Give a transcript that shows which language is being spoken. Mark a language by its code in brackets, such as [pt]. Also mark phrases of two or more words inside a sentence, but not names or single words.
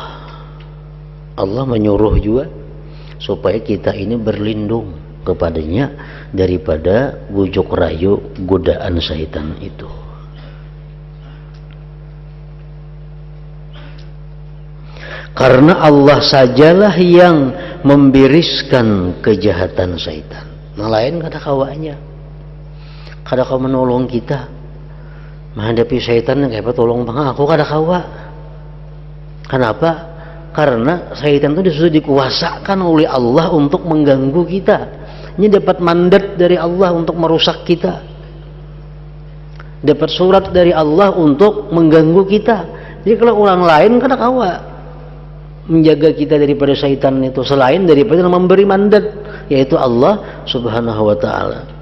[id] Allah menyuruh juga supaya kita ini berlindung kepadanya daripada bujuk rayu godaan syaitan itu. Karena Allah sajalah yang membiriskan kejahatan syaitan. [bjn] Yang lain kada kawanya, kada kau menolong kita menghadapi syaitan yang kayak tolong bang aku kada kawa. [id] Kenapa? Karena syaitan itu sudah dikuasakan oleh Allah untuk mengganggu kita. Ini dapat mandat dari Allah untuk merusak kita, dapat surat dari Allah untuk mengganggu kita. Jadi kalau orang lain kan kawa menjaga kita daripada syaitan itu selain daripada memberi mandat, yaitu Allah [ar] سبحانه وتعالى.